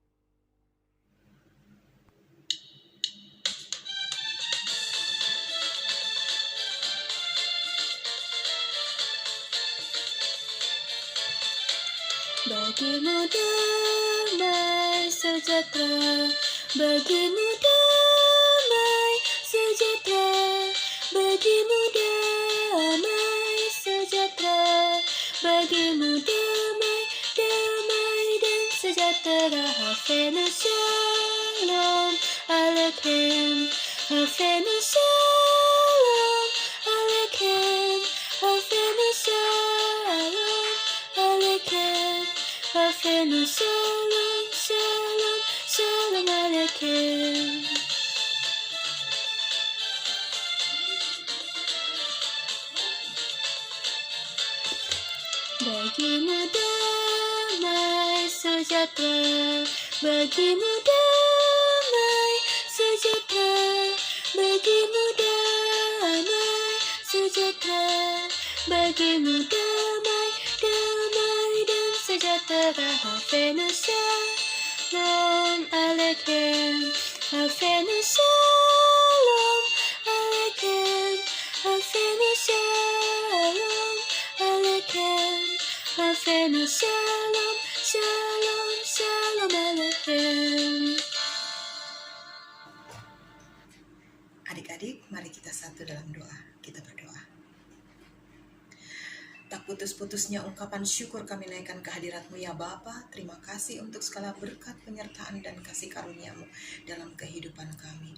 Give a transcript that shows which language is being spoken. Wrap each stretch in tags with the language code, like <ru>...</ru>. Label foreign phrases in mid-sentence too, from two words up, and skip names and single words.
<id>Bagimu damai sejahtera, bagimu damai sejahtera, bagimu damai sejahtera, bagimu damai, damai dan sejahtera.</id> <he>הבאנו שלום עליכם, הבאנו שלום עליכם, הבאנו שלום עליכם, הבאנו שלום, שלום, שלום עליכם.</he> <id>Bagimu damai sejahtera, bagimu damai sejahtera, bagimu damai sejahtera, bagimu damai, damai dan sejahtera.</id> <he>הבאנו שלום עליכם, הבאנו שלום עליכם, הבאנו שלום עליכם, הבאנו שלום, שלום, שלום עליכם.</he> <id>Adik-adik, mari kita satu dalam doa. Kita berdoa. Tak putus-putusnya ungkapan syukur kami naikkan kehadirat-Mu ya Bapa. Terima kasih untuk segala berkat, penyertaan dan kasih karunia-Mu dalam kehidupan kami.</id>